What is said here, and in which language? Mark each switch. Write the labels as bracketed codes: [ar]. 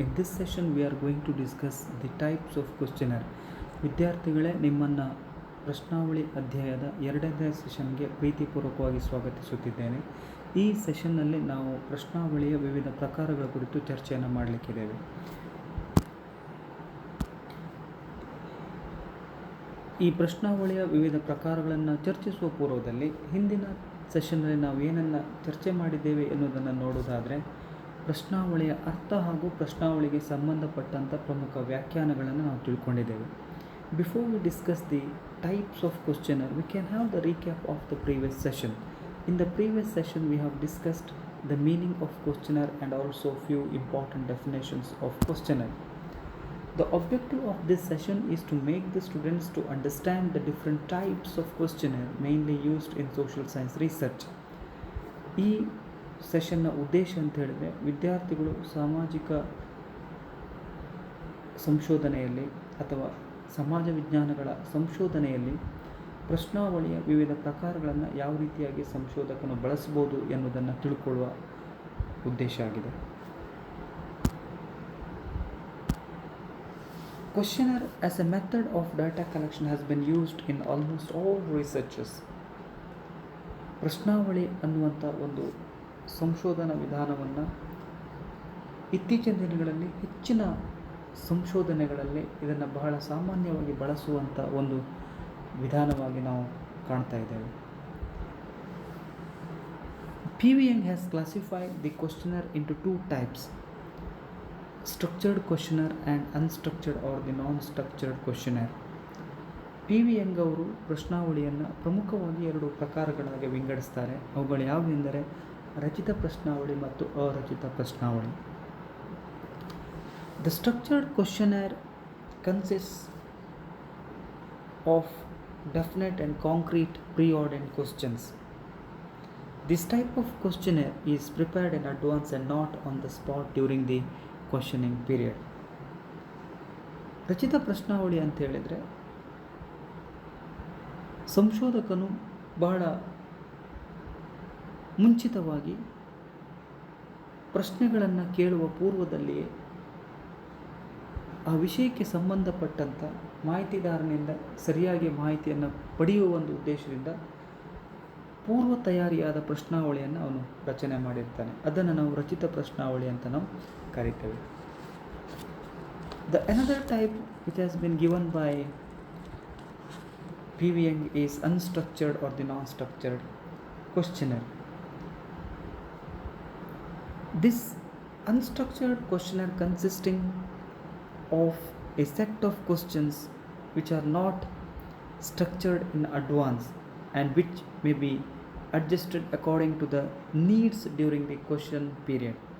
[en] In this session, we are going to discuss the types of questionnaire. [kn] ವಿದ್ಯಾರ್ಥಿಗಳೇ, ನಿಮ್ಮನ್ನು ಪ್ರಶ್ನಾವಳಿ ಅಧ್ಯಾಯದ ಎರಡನೇ ಸೆಷನ್ಗೆ ಪ್ರೀತಿಪೂರ್ವಕವಾಗಿ ಸ್ವಾಗತಿಸುತ್ತಿದ್ದೇನೆ. ಈ ಸೆಷನ್ನಲ್ಲಿ ನಾವು ಪ್ರಶ್ನಾವಳಿಯ ವಿವಿಧ ಪ್ರಕಾರಗಳ ಕುರಿತು ಚರ್ಚೆಯನ್ನು ಮಾಡಲಿಕ್ಕಿದ್ದೇವೆ. ಈ ಪ್ರಶ್ನಾವಳಿಯ ವಿವಿಧ ಪ್ರಕಾರಗಳನ್ನು ಚರ್ಚಿಸುವ ಪೂರ್ವದಲ್ಲಿ ಹಿಂದಿನ ಸೆಷನ್ನಲ್ಲಿ ನಾವು ಏನನ್ನು ಚರ್ಚೆ ಮಾಡಿದ್ದೇವೆ ಎನ್ನುವುದನ್ನು ನೋಡೋದಾದರೆ, ಪ್ರಶ್ನಾವಳಿಯ ಅರ್ಥ ಹಾಗೂ ಪ್ರಶ್ನಾವಳಿಗೆ ಸಂಬಂಧಪಟ್ಟಂಥ ಪ್ರಮುಖ ವ್ಯಾಖ್ಯಾನಗಳನ್ನು ನಾವು ತಿಳ್ಕೊಂಡಿದ್ದೇವೆ. [en] Before we discuss the types of questionnaire, we can have the recap of the previous session. In the previous session we have discussed the meaning of questionnaire and also few important definitions of questionnaire. The objective of this session is to make the students to understand the different types of questionnaire mainly used in social science research. [kn] ಈ ಸೆಷನ್ನ ಉದ್ದೇಶ ಅಂತ ಹೇಳಿದರೆ, ವಿದ್ಯಾರ್ಥಿಗಳು ಸಾಮಾಜಿಕ ಸಂಶೋಧನೆಯಲ್ಲಿ ಅಥವಾ ಸಮಾಜ ವಿಜ್ಞಾನಗಳ ಸಂಶೋಧನೆಯಲ್ಲಿ ಪ್ರಶ್ನಾವಳಿಯ ವಿವಿಧ ಪ್ರಕಾರಗಳನ್ನು ಯಾವ ರೀತಿಯಾಗಿ ಸಂಶೋಧಕನು ಬಳಸ್ಬೋದು ಎನ್ನುವುದನ್ನು ತಿಳ್ಕೊಳ್ಳುವ ಉದ್ದೇಶ ಆಗಿದೆ. [en] Questionnaire as a method of data collection has been used in almost all researches. [kn] ಪ್ರಶ್ನಾವಳಿ ಅನ್ನುವಂಥ ಒಂದು ಸಂಶೋಧನಾ ವಿಧಾನವನ್ನು ಇತ್ತೀಚಿನ ದಿನಗಳಲ್ಲಿ ಹೆಚ್ಚಿನ ಸಂಶೋಧನೆಗಳಲ್ಲಿ ಇದನ್ನು ಬಹಳ ಸಾಮಾನ್ಯವಾಗಿ ಬಳಸುವಂಥ ಒಂದು ವಿಧಾನವಾಗಿ ನಾವು ಕಾಣ್ತಾ ಇದ್ದೇವೆ. [en] PV Young has classified the questionnaire into two types: structured questionnaire and unstructured or the non-structured questionnaire. [kn] PV Young ಅವರು ಪ್ರಶ್ನಾವಳಿಯನ್ನು ಪ್ರಮುಖವಾಗಿ ಎರಡು ಪ್ರಕಾರಗಳಾಗಿ ವಿಂಗಡಿಸ್ತಾರೆ. ಅವುಗಳು ಯಾವುವೆಂದರೆ ರಚಿತ ಪ್ರಶ್ನಾವಳಿ ಮತ್ತು ಅರಚಿತ ಪ್ರಶ್ನಾವಳಿ. [en] The structured questionnaire consists of definite and concrete preordained questions. This type of questionnaire is prepared in advance and not on the spot during the questioning period. [kn] ರಚಿತ ಪ್ರಶ್ನಾವಳಿ ಅಂತ ಹೇಳಿದರೆ, ಸಂಶೋಧಕನು ಬಹಳ ಮುಂಚಿತವಾಗಿ ಪ್ರಶ್ನೆಗಳನ್ನು ಕೇಳುವ ಪೂರ್ವದಲ್ಲಿಯೇ ಆ ವಿಷಯಕ್ಕೆ ಸಂಬಂಧಪಟ್ಟಂಥ ಮಾಹಿತಿದಾರನಿಂದ ಸರಿಯಾಗಿ ಮಾಹಿತಿಯನ್ನು ಪಡೆಯುವ ಒಂದು ಉದ್ದೇಶದಿಂದ ಪೂರ್ವ ತಯಾರಿಯಾದ ಪ್ರಶ್ನಾವಳಿಯನ್ನು ಅವನು ರಚನೆ ಮಾಡಿರ್ತಾನೆ. ಅದನ್ನು ನಾವು ರಚಿತ ಪ್ರಶ್ನಾವಳಿ ಅಂತ ನಾವು ಕರಿತೇವೆ. [en] The another type which has been given by PV Young is unstructured or the non-structured questionnaire. This unstructured questionnaire consisting of a set of questions which are not structured in advance and which may be adjusted according to the needs during the question period.